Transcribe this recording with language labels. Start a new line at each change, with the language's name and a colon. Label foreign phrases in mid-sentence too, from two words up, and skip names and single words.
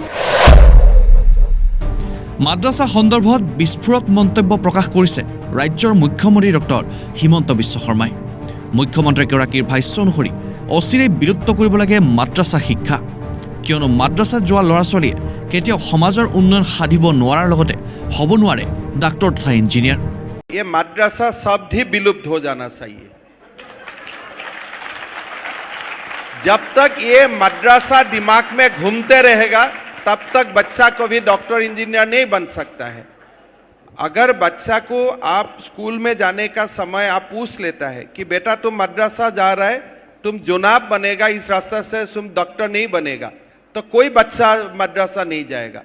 Assamese: মাদ্ৰাছা সন্দৰ্ভত বিস্ফোৰক মন্তব্য প্ৰকাশ কৰিছে ৰাজ্যৰ মুখ্যমন্ত্ৰী ডক্টৰ হিমন্ত বিশ্ব শৰ্মাই। মুখ্যমন্ত্ৰীগৰাকীৰ ভাষ্য অনুসৰি অচিৰেই বিলুপ্ত কৰিব লাগে মাদ্ৰাছা শিক্ষা, কিয়নো মাদ্ৰাছাত যোৱা ল'ৰা ছোৱালীয়ে কেতিয়াও সমাজৰ উন্নয়ন সাধিব নোৱাৰাৰ লগতে হ'ব নোৱাৰে ডাক্তৰ তথা ইঞ্জিনিয়াৰ।
Hindi: ये मद्रसा शब्द ही विलुप्त हो जाना चाहिए। जब तक ये मद्रसा दिमाग में घूमते रहेगा तब तक बच्चा को भी
English: doctor engineer
Hindi: नहीं बन सकता है। अगर बच्चा को आप स्कूल में जाने का समय आप पूछ लेता है कि बेटा तुम मद्रसा जा रहा है, तुम जुनाब बनेगा, इस रास्ते से तुम डॉक्टर नहीं बनेगा, तो कोई बच्चा मद्रसा नहीं जाएगा।